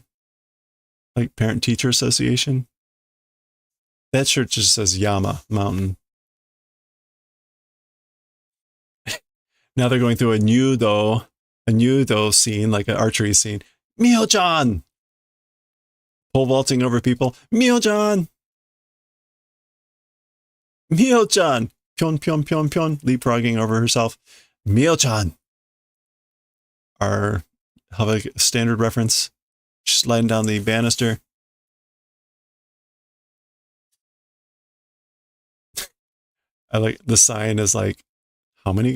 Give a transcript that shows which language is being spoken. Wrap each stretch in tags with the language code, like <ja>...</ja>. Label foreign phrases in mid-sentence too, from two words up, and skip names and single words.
<en>Like Parent-Teacher Association? That shirt just says Yama, mountain. Now they're going through a nudo scene, like an archery scene. Mio-chan! Pole vaulting over people. Mio-chan! Mio-chan!</en> <ja>Pyon, pyon, pyon, pyon.</ja> <en>Leapfrogging over herself. Mio-chan! Have a standard reference. She's sliding down the banister. I like the sign is like, how many?</en>